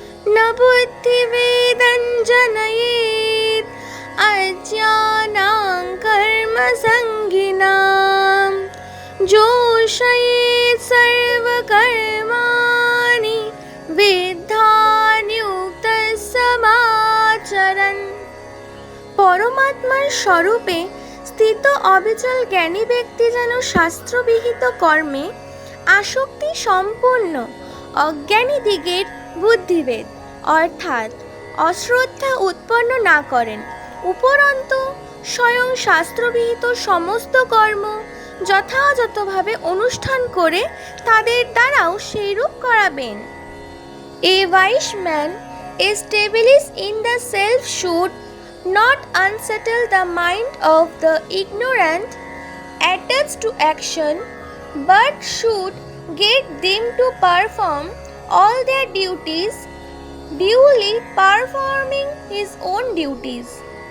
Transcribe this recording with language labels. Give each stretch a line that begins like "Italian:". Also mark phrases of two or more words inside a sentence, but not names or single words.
Sanskrit: न बुद्धिभेदं जनयेत् अज्ञानां कर्मसङ्गिनां जोषयेत् सर्वकर्माणि विद्धान्युक्तः समाचरन्।
Bangla: পরমাত্মার স্বরূপে স্থিত অবিচল জ্ঞানী ব্যক্তি যেন শাস্ত্রবিহিত কর্মে আসক্তি সম্পন্ন অজ্ঞানী দিগের বুদ্ধিভেদ অর্থাৎ অশ্রদ্ধা উৎপন্ন না করেন, উপরন্তু স্বয়ং শাস্ত্রবিহিত সমস্ত কর্ম যথাযথভাবে অনুষ্ঠান করে তাদের দ্বারাও সেইরূপ করাবেন।
English: A wise man established in the self should not unsettle the mind of the ignorant attached to action, but should get them to perform all their duties, duly performing his own duties.